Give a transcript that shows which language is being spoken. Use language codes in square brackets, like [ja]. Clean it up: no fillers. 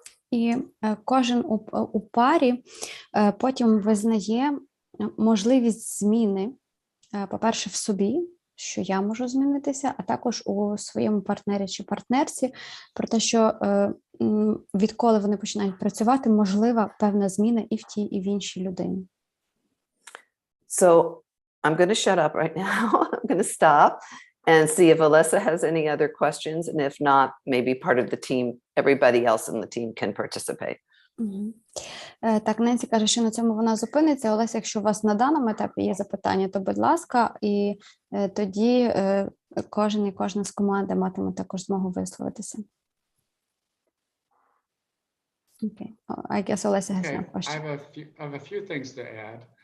[uk] І кожен у парі потім визнає можливість зміни, по-перше, в собі, що я можу змінитися, а також у своєму партнері чи партнерці, про те, що відколи вони починають працювати, можлива певна зміна і в тій, і в іншій людині. [en] So I'm going to shut up right now. I'm going to stop and see if Alessa has any other questions. And if not, maybe part of the team, everybody else in the team can participate. [uk] Так, Ненсі каже, що на цьому вона зупиниться. Олеся, якщо у вас на даному етапі є запитання, то будь ласка, і тоді кожен і кожна з команди матиме також змогу висловитися. [en] Okay. I guess Alessa has no question. I have a few things to add.